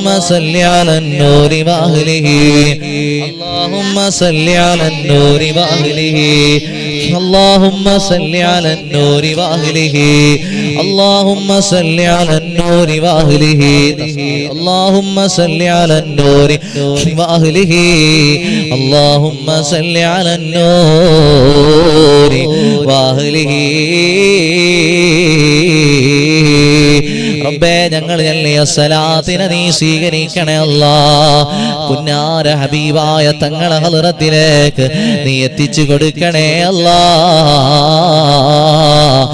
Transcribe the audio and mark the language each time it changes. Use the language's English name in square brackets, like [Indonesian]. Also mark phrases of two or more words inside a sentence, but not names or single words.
[Arabic] صل على النور وأهله اللهم صل على النور وأهله اللهم صل على النور وأهله اللهم صل على النور وأهله اللهم صل على النور وأهله اللهم صل على النور وأهله [Malayalam] റബ്ബേ ഞങ്ങൾ ചൊല്ലിയ സ്വലാത്തിനെ നീ സ്വീകരിക്കണേ അല്ലാഹ് പുന്നാര ഹബീബായ തങ്ങളെ ഹളറത്തിലേക്ക് നീ എത്തിച്ചു കൊടുക്കണേ അല്ലാഹ്